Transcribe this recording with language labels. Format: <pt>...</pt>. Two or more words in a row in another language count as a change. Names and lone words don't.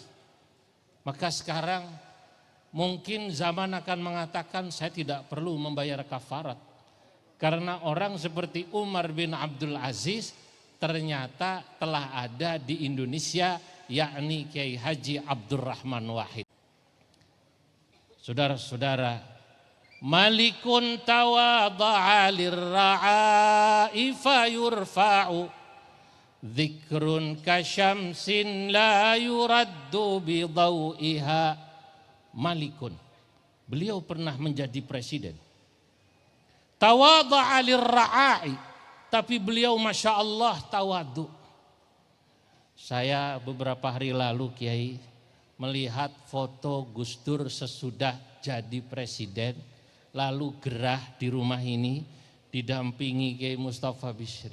<id>Maka sekarang mungkin zaman akan mengatakan saya tidak perlu membayar kafarat. Karena orang seperti Umar bin Abdul Aziz ternyata telah ada di Indonesia, yakni Kiai Haji Abdurrahman Wahid. Saudara-saudara,</id> <ar>ملك تواضع للراعي فيرفع ذكر كشمس لا يرد بضوئها.</ar> <id>Malikun, beliau pernah menjadi presiden.</id> <ar>تواضع للراعي,</ar> <id>tapi beliau</id> <ar>ما شاء الله tawadu.</ar> <id>Saya beberapa hari lalu Kiai melihat foto Gus Dur sesudah jadi presiden, lalu gerah di rumah ini didampingi Kiai Mustafa Bishri.</id>